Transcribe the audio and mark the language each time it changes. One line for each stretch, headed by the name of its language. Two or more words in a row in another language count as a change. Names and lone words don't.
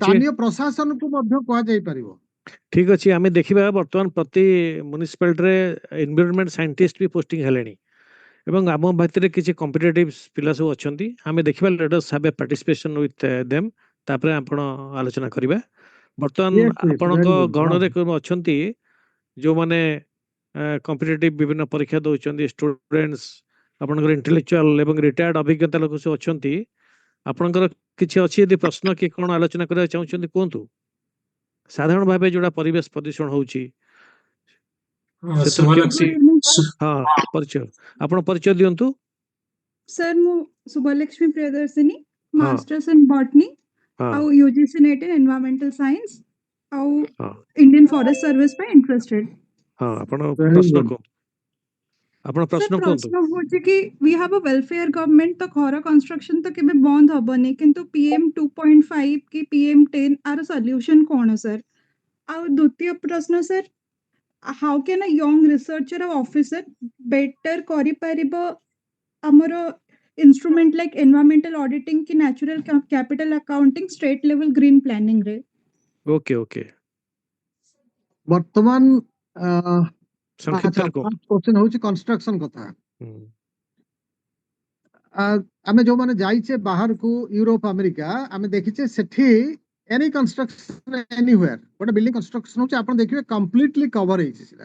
Odia: ସ୍ଥାନୀୟ ପ୍ରଶାସନକୁ ମଧ୍ୟ କୁହାଯାଇ ପାରିବ। ଠିକ ଅଛି। ଆମେ ଦେଖିବା ବର୍ତ୍ତମାନ ପ୍ରତି ମ୍ୟୁନିସିପାଲିଟିରେ
English: environment scientist
Odia: ବି ପୋଷ୍ଟିଂ ହେଲେଣି ଏବଂ ଆମ ଭିତରେ କିଛି କମ୍ପିଟେଟିଭ ପିଲା ସବୁ ଅଛନ୍ତି। ଆମେ ଦେଖିବା,
English: let us have a participation with them,
Odia: ତାପରେ ଆପଣ ଆଲୋଚନା କରିବା। ବର୍ତ୍ତମାନ
English: Yes, yes,
Odia: ଆପଣଙ୍କ
English: very good.
Odia: ଗଣରେ
English: Wow.
Odia: ଅଛନ୍ତି ଯୋଉମାନେ କମ୍ପିଟେଟିଭ ବିଭିନ୍ନ ପରୀକ୍ଷା ଦଉଛନ୍ତି, ଷ୍ଟୁଡେଣ୍ଟସ୍, ଆପଣଙ୍କର ଇଣ୍ଟେଲେକ୍ଚୁଆଲ ଏବଂ ରିଟାୟାର୍ଡ ଅଭିଜ୍ଞତା ଲୋକ ସବୁ ଅଛନ୍ତି। ଆପଣଙ୍କର କିଛି ଅଛି ଯଦି ପ୍ରଶ୍ନ କି କଣ ଆଲୋଚନା କରିବାକୁ ଚାହୁଁଛନ୍ତି କୁହନ୍ତୁ। ସାଧାରଣ ଭାବେ ଯୋଉଟା ପରିବେଶ ପ୍ରଦୂଷଣ ହଉଛି ସେଥିରୁ କେମିତି, ଶୁଭଲକ୍ଷ୍ମୀ ହଁ, ପରିଚୟ, ଆପଣ ପରିଚୟ ଦିଅନ୍ତୁ। ସର ମୁଁ ଶୁଭଲକ୍ଷ୍ମୀ ପ୍ରିୟଦର୍ଶିନୀ, हाँ।
English: masters in botany
Odia: ହଁ,
English: ଆଉ UGC NET in environmental science ଆଉ
Odia: ହଁ,
English: Indian Forest Service pe interested.
Odia: ହଁ, ଆପଣ
English: Very
Odia: ପ୍ରଶ୍ନ
English: good.
Odia: କୁହନ୍ତୁ, ଆପଣ सर ପ୍ରଶ୍ନ କୁହନ୍ତୁ। ପ୍ରଶ୍ନ ହଉଛି କି
English: we have a welfare government,
Odia: ତ ଘର କନଷ୍ଟ୍ରକ୍ସନ ତ କେବେ ବନ୍ଦ ହବନି, କିନ୍ତୁ ପିଏମ 2.5 କି ପିଏମ 10 ର ସଲ୍ୟୁସନ କଣ ସର? ଆଉ ଦ୍ୱିତୀୟ ପ୍ରଶ୍ନ ସର,
English: how can a young researcher
Odia: ଆଉ ଅଫିସର ବେଟର କରିପାରିବ ଆମର
English: instrument like environmental auditing
Odia: ki
English: natural capital accounting state level green planning
Odia: रे?
English: ଓକେ, ଓକେ,
Odia: ବର୍ତ୍ତମାନ ଆଚ୍ଛା, ସଂକ୍ଷିପ୍ତରେ କୁହନ୍ତୁ।
English: first question
Odia: ହଉଛି କନଷ୍ଟ୍ରକ୍ସନ କଥା। ହୁଁ, ଆମେ ଯୋଉମାନେ ଯାଇଛେ ବାହାରକୁ, ୟୁରୋପ, ଆମେରିକା, ଆମେ ଦେଖିଛେ ସେଠି
English: any construction anywhere,
Odia: ଗୋଟେ
English: building construction
Odia: ହଉଛି, ଆପଣ ଦେଖିବେ
English: completely cover
Odia: ହେଇଛି ସେଟା।